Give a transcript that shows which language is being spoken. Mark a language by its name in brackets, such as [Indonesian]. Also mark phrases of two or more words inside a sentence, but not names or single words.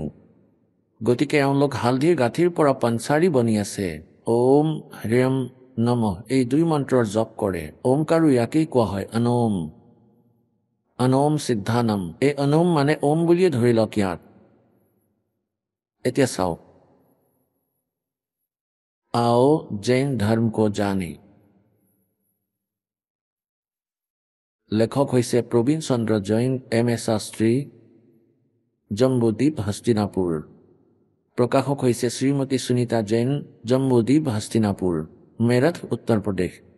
[Assamese] গতিকে এওঁলোক হালধিৰ গাঁঠিৰ পৰা পঞ্চাৰী বনি আছে। [Sanskrit] ওম হ্ৰীম নমঃ [Assamese] এই দুই মন্ত্ৰৰ জপ কৰে। ওমকাৰো ইয়াকেই কোৱা হয় অনোম। অনোম সিদ্ধানম। এই অনোম মানে ওম বুলিয়ে ধৰি লওক ইয়াত। এতিয়া চাওক, [Hindi] आओ जैन धर्म को जाने। [Assamese] লেখক হৈছে প্ৰবীণ চন্দ্ৰ জৈন, M.A. শাস্ত্ৰী, জম্বুদ্বীপ, হস্তিনাপুৰ। প্ৰকাশক হৈছে শ্ৰীমতী সুনীতা জৈন, জম্বুদ্বীপ, হস্তিনাপুৰ, মেৰঠ, উত্তৰ প্ৰদেশ।